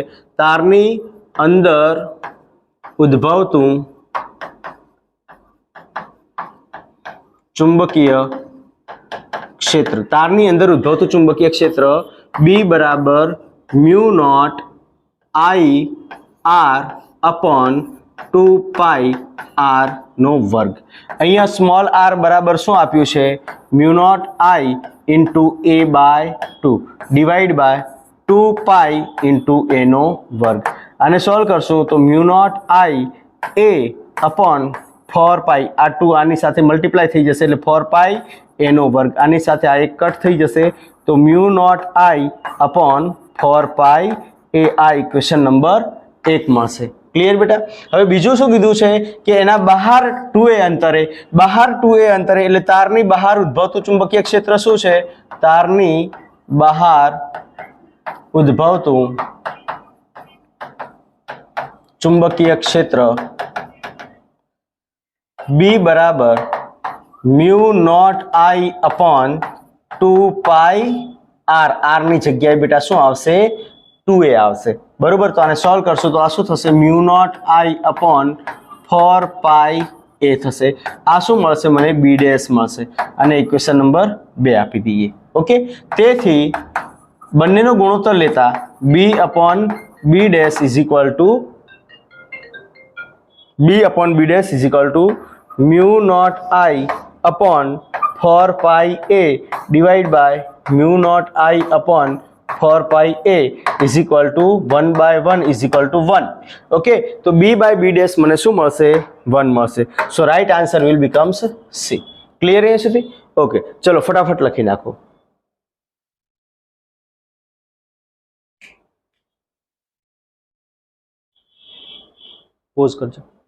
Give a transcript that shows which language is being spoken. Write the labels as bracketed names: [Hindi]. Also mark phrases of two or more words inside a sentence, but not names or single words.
[Gujarati] તારની અંદર ઉદ્ભવતું ચુંબકીય ક્ષેત્ર, તારની અંદર ઉદ્ભવતું ચુંબકીય ક્ષેત્ર B બરાબર μ0 I/r upon 2πr નો વર્ગ. અહીંયા સ્મોલ r બરાબર શું આપ્યું છે? μ0 I into a/2 [English] divide by [Gujarati] 2π into a નો વર્ગ. આને સોલ્વ કરશું તો μ0 I a upon 4π, આ 2 આની સાથે મલ્ટીપ્લાય થઈ જશે એટલે 4π a નો વર્ગ. આની સાથે આ એક કટ થઈ જશે તો μ0 I upon 4π a. આ [English] equation number [Gujarati] 1 મળશે. ક્લિયર બેટા? હવે બીજું શું કીધું છે કે એના બહાર 2a અંતરે, એટલે તારની બહાર ઉદ્ભવતું ચુંબકીય ક્ષેત્ર શું છે? તારની બહાર ઉદ્ભવતું ચુંબકીય ક્ષેત્ર B બરાબર μ0 I upon 2πr. r ની જગ્યાએ બેટા શું આવશે? 2a આવશે. બરોબર, તો આને સોલ્વ કરશું તો આ શું થશે? μ0 I upon 4π a થશે. આ શું મળશે મને? B ડેશ મળશે. અને [English] equation number [Gujarati] 2 આપી દઈએ. ઓકે, તેથી બંનેનો ગુણોત્તર લેતા B upon B ડેશ [English] is equal to [Gujarati] μ0 I upon 4π a [English] divide by [Gujarati] μ0 I upon 4 પાઈ a [English] is equal to [Gujarati] 1/1 [English] is equal to [Gujarati] 1. ઓકે, તો b બાય b ડેશ મને શું મળશે? 1 મળશે. [English] so right answer will becomes c. [Gujarati] ક્લિયર અહીંયા સુધી? ઓકે, ચલો ફટાફટ લખી નાખો. પોઝ કરજો.